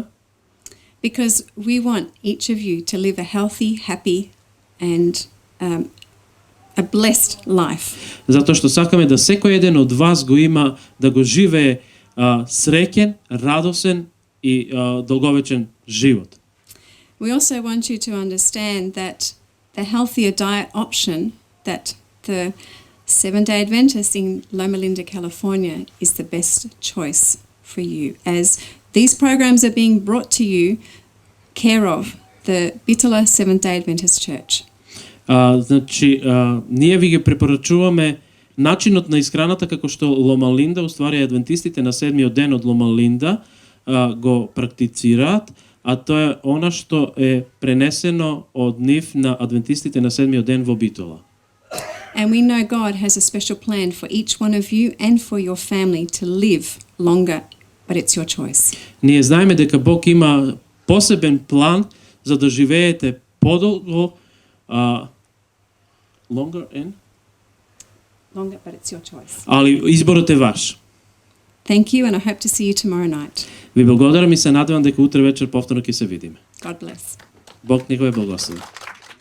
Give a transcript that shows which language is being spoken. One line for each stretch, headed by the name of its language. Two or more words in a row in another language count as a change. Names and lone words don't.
English: Because we want each of you to live a healthy, happy and a blessed life.
Macedonian: Затоа што сакаме да секој еден од вас го има, да го живее среќен, радосен и долговечен живот.
English: We also want you to understand that the healthier diet option that the Seventh-day Adventist in Loma Linda, California is the best choice for you, as these programs are being brought to you care of the Bitola Seventh-day Adventist Church.
Macedonian: Значи, ние ви ги препорачуваме начинот на исхраната како што Лома Линда, уствари адвентистите на седмиот ден од Лома Линда го практицираат, а тоа е она што е пренесено од нив на адвентистите на седмиот ден во Битола.
English: And we know God has a special plan for each one of you and for your family to live longer, but it's your choice.
Macedonian: Ние знаеме дека Бог има посебен план за да живеете подолго,
English: longer and longer, but it's your choice.
Macedonian: Ali изборот е ваш.
English: Thank you, and I hope to see you tomorrow night.
Macedonian: Ви благодарам и се надевам дека утре вечер повторно ќе се видиме.
English: God bless.
Macedonian: Бог нека ве благослови.